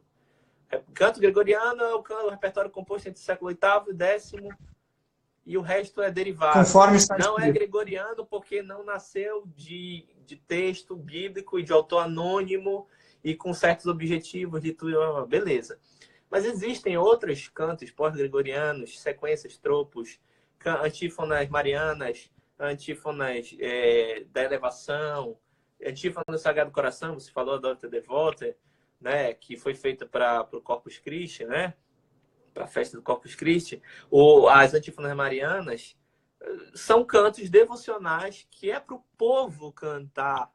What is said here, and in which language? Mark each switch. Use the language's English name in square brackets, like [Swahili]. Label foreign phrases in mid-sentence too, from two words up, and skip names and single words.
[Portuguese] Canto gregoriano é o repertório composto entre o século VIII e X, e o resto é derivado. Conforme está Não é escrito. gregoriano porque não nasceu de texto bíblico e de autor anônimo e com certos objetivos de tudo, beleza. Mas existem outros cantos pós-gregorianos, sequências, tropos, antífonas marianas, antífonas da elevação, antífona do Sagrado Coração, você falou, Adoro Te Devote, né, que foi feita para o Corpus Christi, né, para a festa do Corpus Christi, ou as antífonas marianas, são cantos devocionais que é para o povo cantar.